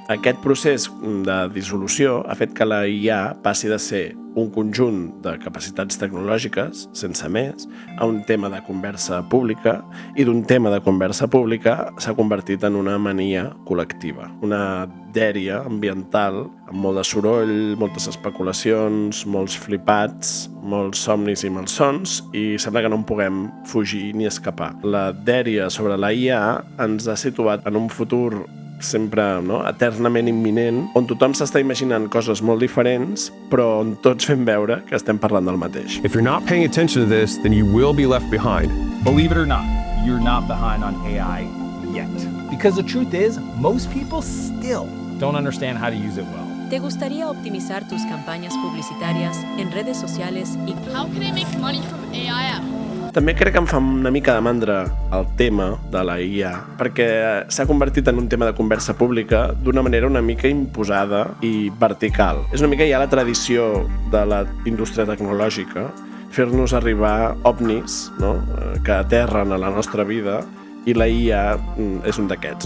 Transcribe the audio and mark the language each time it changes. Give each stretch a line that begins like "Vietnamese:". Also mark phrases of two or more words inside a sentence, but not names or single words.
Catalan: Aquest procés de dissolució ha fet que la IA passi de ser un conjunt de capacitats tecnològiques, sense més, a un tema de conversa pública, i d'un tema de conversa pública s'ha convertit en una mania col·lectiva, una dèria ambiental amb molt de soroll, moltes especulacions, molts flipats, molts somnis i malsons, i sembla que no en puguem fugir ni escapar. La dèria sobre la IA ens ha situat en un futur sempre eternament imminent, on tothom s'està imaginant coses molt diferents, però on tots fem veure que estem parlant del mateix.
English: If you're not paying attention to this, then you will be left behind. Believe it or not, you're not behind on AI yet. Because the truth is, most people still don't understand how to use it well.
Spanish: ¿Te gustaría optimizar tus campañas publicitarias en redes sociales y
English: How can I make money from AI at home?
Catalan: També crec que em fa una mica de mandra el tema de la IA, perquè s'ha convertit en un tema de conversa pública d'una manera una mica imposada i vertical. És una mica ja la tradició de la indústria tecnològica fer-nos arribar ovnis, que aterren a la nostra vida, i la IA és un d'aquests.